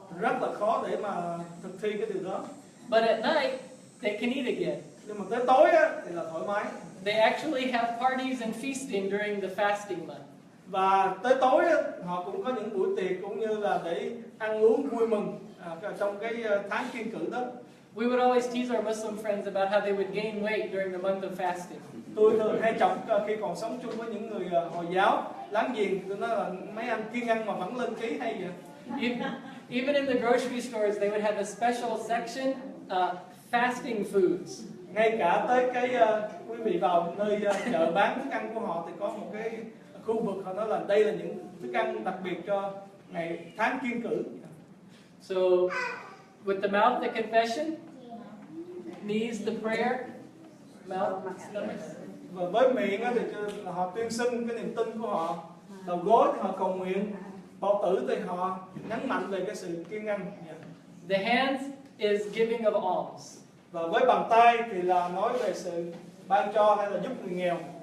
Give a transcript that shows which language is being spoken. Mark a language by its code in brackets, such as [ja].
[vi] rất là khó để mà thực thi cái điều đó. [en] But at night, they can eat again. [vi] Nhưng mà tới tối thì là thoải mái. [en] They actually have parties and feasting during the fasting month. [vi] Và tới tối họ cũng có những buổi tiệc cũng như là để ăn uống vui mừng trong cái tháng kiêng cữ đó. [en] We would always tease our Muslim friends about how they would gain weight during the month of fasting. [vi] Tôi thường hay chọc khi còn sống chung với những người Hồi giáo láng giềng, tôi nói là mấy anh kiêng ăn mà vẫn lên ký hay vậy. [en] Even in the grocery stores, they would have a special section, fasting foods. [vi] Ngay cả tới cái quý vị vào nơi chợ bán thức ăn của họ thì có một cái khu vực họ nói là đây là những thức ăn đặc biệt cho ngày tháng kiêng cử. [en] So, with the mouth, the confession, knees, the prayer, mouth, stomach. [vi] Và với miệng á, thì họ tuyên xưng cái niềm tin của họ, đầu gối thì họ cầu nguyện, bao tử thì họ nhấn mạnh về cái sự kiêng ăn. [en] The hands is giving of alms. [vi] Và với bàn tay thì là nói về sự ban cho hay là giúp người nghèo.